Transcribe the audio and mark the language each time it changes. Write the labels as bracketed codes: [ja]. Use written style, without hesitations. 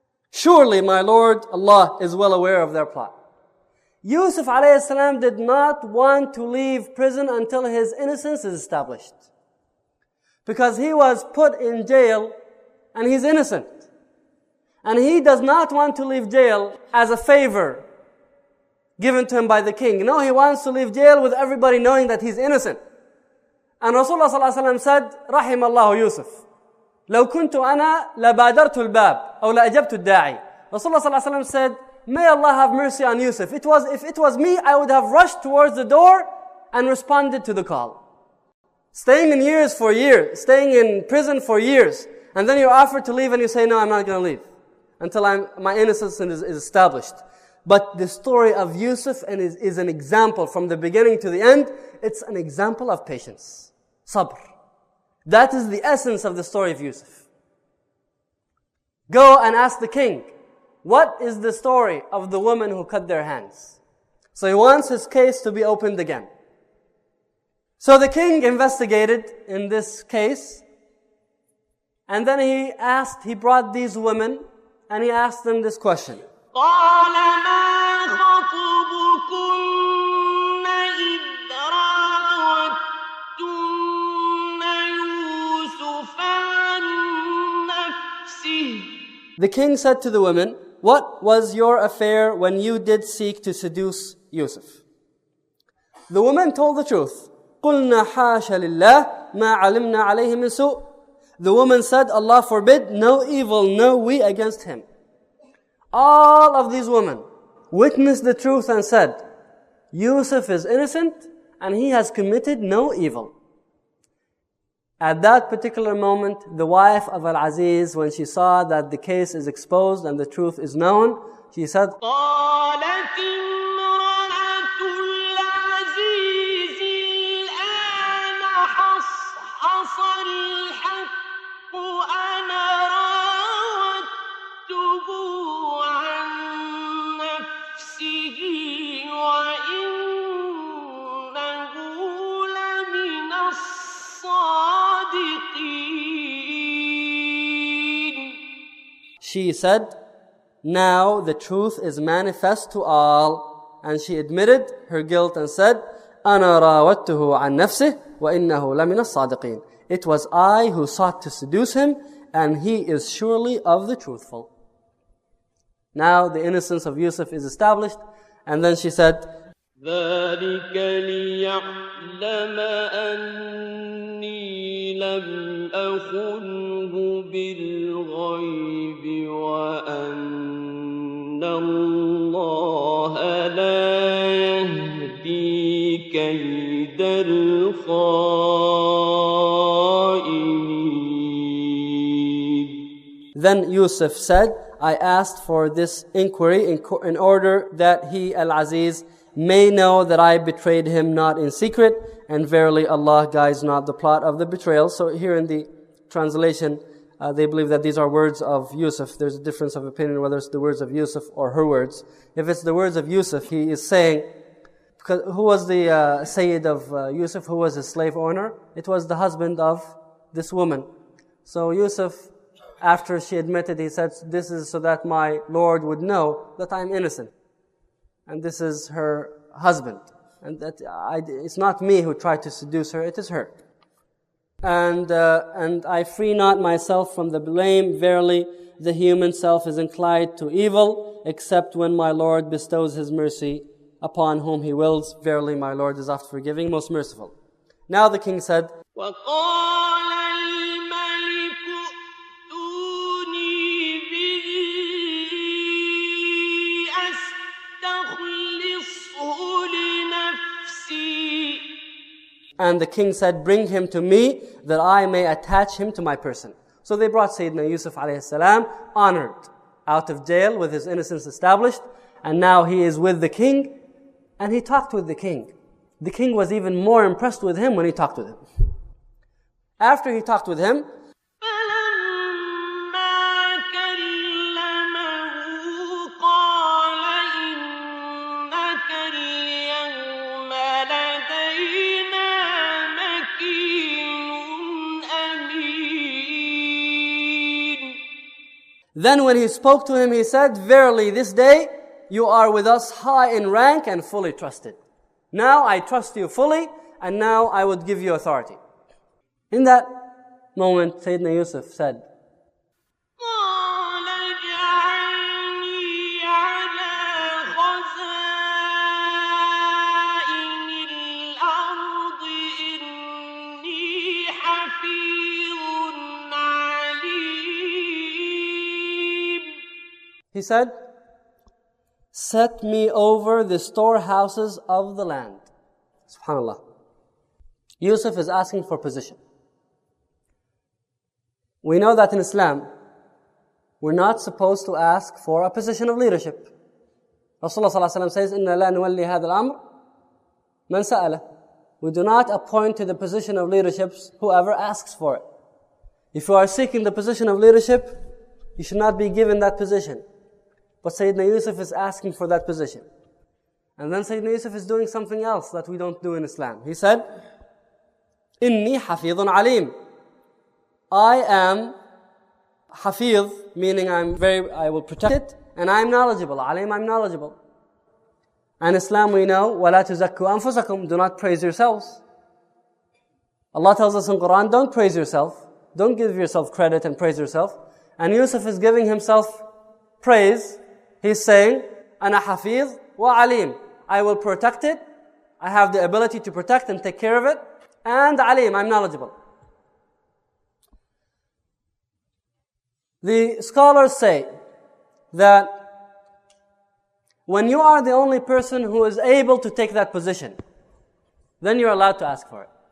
[en] Surely my Lord Allah is well aware of their plot. Yusuf alayhi salam did not want to leave prison until his innocence is established. Because he was put in jail and he's innocent. And he does not want to leave jail as a favor given to him by the king. No, he wants to leave jail with everybody knowing that he's innocent. And Rasulullah sallallahu alaihi wasallam said, [ar] رحم الله يوسف لو كنت أنا لبادرت الباب أو لأجبت الداعي. [en] Rasulullah sallallahu alaihi wasallam said, may Allah have mercy on Yusuf. If it was me, I would have rushed towards the door and responded to the call. Staying in staying in prison for years, and then you're offered to leave and you say, no, I'm not going to leave until my innocence is established. But the story of Yusuf is an example from the beginning to the end. It's an example of patience. Sabr. That is the essence of the story of Yusuf. Go and ask the king, what is the story of the woman who cut their hands? So he wants his case to be opened again. So the king investigated in this case, and then he brought these women, and he asked them this question. [ar] قال ما خطبكن إذ راوتن يوسف عن نفسه. [en] The king said to the women, what was your affair when you did seek to seduce Yusuf? The women told the truth. [ar] قُلْنَا حَاشَ لِلَّهِ مَا عَلِمْنَا عَلَيْهِ مِنْ سُوءٍ. [en] The woman said, Allah forbid, no evil know we against him. All of these women witnessed the truth and said, Yusuf is innocent and he has committed no evil. At that particular moment, the wife of Al-Aziz, when she saw that the case is exposed and the truth is known, she said, [ar] قالت امرأة العزيز الآن حصحص الحق أنا راودته عن نفسه وإنه لمن الصادقين. [en] She said, now the truth is manifest to all. And she admitted her guilt and said, [ar] أَنَا رَاوَدْتُهُ عَنْ نَفْسِهِ وَإِنَّهُ لَمِنَ الصَّادِقِينَ. [en] It was I who sought to seduce him, and he is surely of the truthful. Now the innocence of Yusuf is established. And then she said, [ar] ذلك ليعلم أني لم أخنه بالغيب وأن الله لا يهدي كيد الخائنين. [en] Then Yusuf said, I asked for this inquiry in order that he, Al-Aziz, may know that I betrayed him not in secret, and verily Allah guides not the plot of the betrayal. So here in the translation, they believe that these are words of Yusuf. There's a difference of opinion whether it's the words of Yusuf or her words. If it's the words of Yusuf, he is saying, because who was the Sayyid of Yusuf? Who was his slave owner? It was the husband of this woman. So Yusuf, after she admitted, he said, this is so that my Lord would know that I am innocent. And this is her husband. And that it's not me who tried to seduce her, it is her. And I free not myself from the blame. Verily, the human self is inclined to evil, except when my Lord bestows His mercy upon whom He wills. Verily, my Lord is oft forgiving, most merciful. Now the king said, [ar] وقال الملك ائتوني به أستخلصه لنفسي. [en] and the king said, bring him to me, that I may attach him to my person. So they brought Sayyidina Yusuf alayhi as-salām, honored, out of jail with his innocence established, and now he is with the king, and he talked with the king. The king was even more impressed with him when he talked with him. After he talked with him, [ar] فلما كلمه قال إنك اليوم لدينا مكين أمين. [en] then when he spoke to him, he said, verily this day you are with us high in rank and fully trusted. Now I trust you fully, and now I would give you authority. In that moment, Sayyidina Yusuf said, [ar] قال اجعلني على خزائن الأرض إني حفيظ عليم. [en] He said, set me over the storehouses of the land. SubhanAllah. Yusuf is asking for position. We know that in Islam, we're not supposed to ask for a position of leadership. Rasulullah ﷺ says, [ar] إِنَّا لَا نُوَلِّي هَذَا الْأَمْرِ مَنْ سَأَلَ. [en] We do not appoint to the position of leadership whoever asks for it. If you are seeking the position of leadership, you should not be given that position. But Sayyidina Yusuf is asking for that position. And then Sayyidina Yusuf is doing something else that we don't do in Islam. He said, [ar] إِنِّي حَفِيظٌ عَلِيمٌ. [en] I am hafiz, meaning I will protect it, and I am knowledgeable. Alim, I'm knowledgeable. And Islam we know, [ar] وَلَا تُزَكُّوا أَنفُسَكُمْ. [en] Do not praise yourselves. Allah tells us in Quran, don't praise yourself. Don't give yourself credit and praise yourself. And Yusuf is giving himself praise. He's saying, [ar] أَنَا حَفِيظ وَعَلِيم. [en] I will protect it. I have the ability to protect and take care of it. And alim, I'm knowledgeable. The scholars say that when you are the only person who is able to take that position, then you're allowed to ask for it.